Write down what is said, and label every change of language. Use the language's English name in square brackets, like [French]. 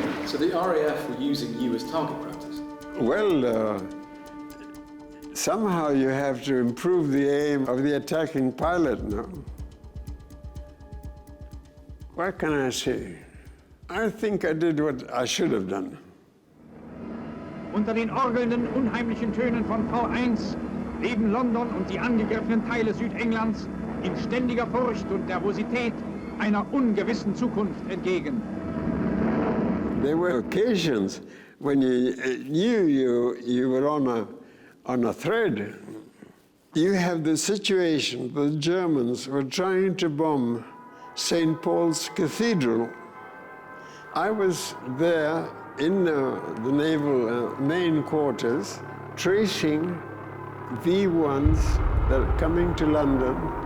[English] So the RAF were using you as target practice? Well, somehow you have to improve the aim of the attacking pilot now. What can I say? I think I did what I should have done. [German] Unter den orgelnden, unheimlichen Tönen von V1 leben London und die angegriffenen Teile Südenglands in ständiger Furcht und Nervosität einer ungewissen Zukunft entgegen. [English] There were occasions when you knew you were on a thread. You have the situation, the Germans were trying to bomb St. Paul's Cathedral. I was there in the naval main quarters, tracing V1s that are coming to London.